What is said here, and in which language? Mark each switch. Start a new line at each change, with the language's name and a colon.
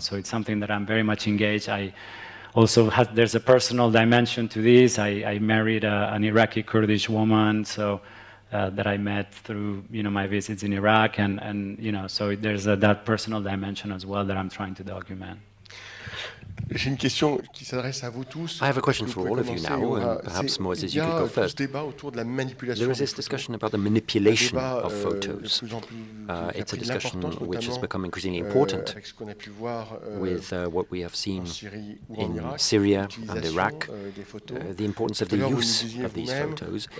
English: So it's something that I'm very much engaged. I also there's a personal dimension to this. I married an Iraqi Kurdish woman, so that I met through my visits in Iraq, and so there's that personal dimension as well that I'm trying to document.
French: J'ai une question qui s'adresse à vous tous.
English: I have a question for all of you now, and perhaps Moses, you could go first. There is this discussion about the manipulation of photos. It's a discussion which has become increasingly important with what we have seen in Syria and Iraq, the importance of the use of these photos.